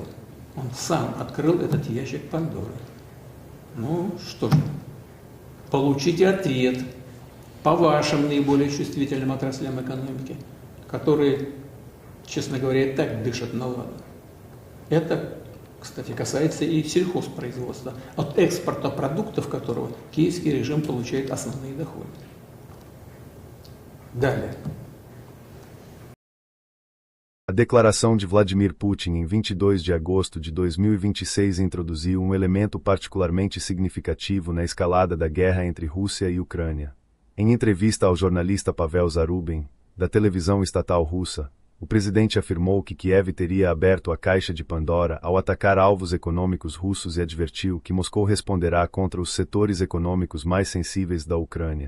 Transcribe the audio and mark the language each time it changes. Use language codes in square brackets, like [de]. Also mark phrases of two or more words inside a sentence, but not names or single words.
[ru] Он сам открыл этот ящик Пандоры. Ну что же, получите ответ по вашим наиболее чувствительным отраслям экономики, которые, честно говоря, и так дышат на ладан. Это, кстати, касается и сельхозпроизводства, от экспорта продуктов которого киевский режим получает основные доходы. Далее. [pt] A declaração de Vladimir Putin em 22 de agosto de 2026 introduziu um elemento particularmente significativo na escalada da guerra entre Rússia e Ucrânia. Em entrevista ao jornalista Pavel Zarubin, da televisão estatal russa, o presidente afirmou que Kiev teria aberto a caixa de Pandora ao atacar alvos econômicos russos e advertiu que Moscou responderá contra os setores econômicos mais sensíveis da Ucrânia.